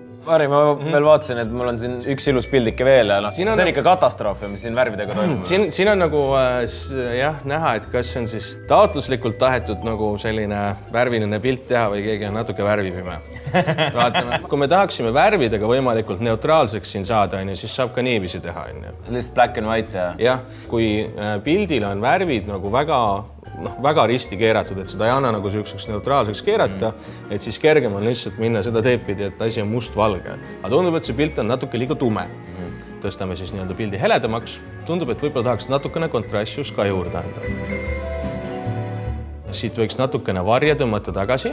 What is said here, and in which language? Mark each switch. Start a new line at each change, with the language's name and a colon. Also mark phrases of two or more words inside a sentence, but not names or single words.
Estonian: Harri, ma veel vaatasin, et mul on siin üks ilus pildike veel ja see on ikka katastroof, mis siin värvidega toimub. Siin on nagu näha, et kas on siis taotluslikult tahetud nagu selline värviline pilt teha või keegi on natuke värvipime. Vaatame. Kui me tahaksime värvidega võimalikult neutraalseks siin saada, siis saab ka niiviisi teha.
English: Lihtsalt black and white ja...
Estonian: Jah, kui pildil on värvid nagu väga risti keeratud, et seda ei anna nagu selliseks neutraalseks keerata, et siis kergem on lihtsalt minna seda teepidi, et asi on must-valge. Aga tundub, et see pilt on natuke liiga tume. Tõstame siis nii-öelda pildi heledamaks. Tundub, et võib-olla tahaks natukene kontrastsust ka juurde anda. Siit võiks natukene varje tõmmata tagasi.